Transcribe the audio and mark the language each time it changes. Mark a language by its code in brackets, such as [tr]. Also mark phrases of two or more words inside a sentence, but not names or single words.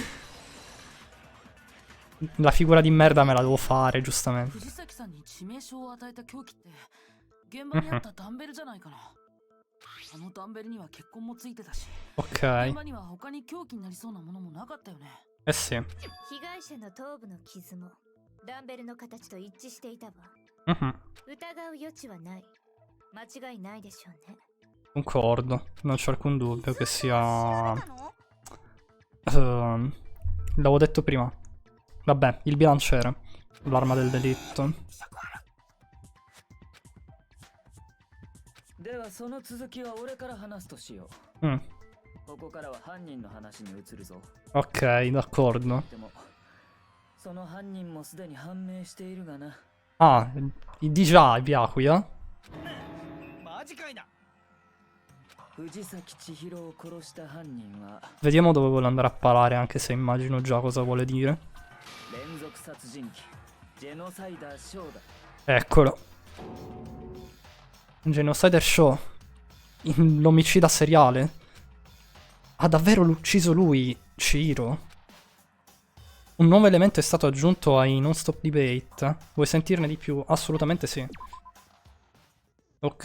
[it] La figura di merda me la devo fare, giustamente. Mhm. Ok. Eh sì. [ja] 被害者の頭部の傷もダンベルの形と一致していたわ。 Mhm. 疑う余地はない。間違いないでしょうね。 [it] Concordo, non c'è alcun dubbio che sia... l'avevo detto prima. Vabbè, il bilanciere. L'arma del delitto. [ja] ではその続きは俺から話すとしよ Mm. う。ここからは犯人の話に移るぞ。 [it] Ok, d'accordo. [ja] でもその犯人もすでに判明しているがな。 [it] Ah, di già Byakuya? [ja] マジかいな。藤崎千尋を殺した犯人は [it] Vediamo dove vuole andare a parare, anche se immagino già cosa vuole dire. [ja] 連続殺人鬼ジェノサイダーショーだ。 [it] Eccolo. Genocider Show. L'omicida seriale. Ha davvero ucciso lui, Chihiro? Un nuovo elemento è stato aggiunto ai [en] non-stop debate. [it] Vuoi sentirne di più? Assolutamente sì. Ok.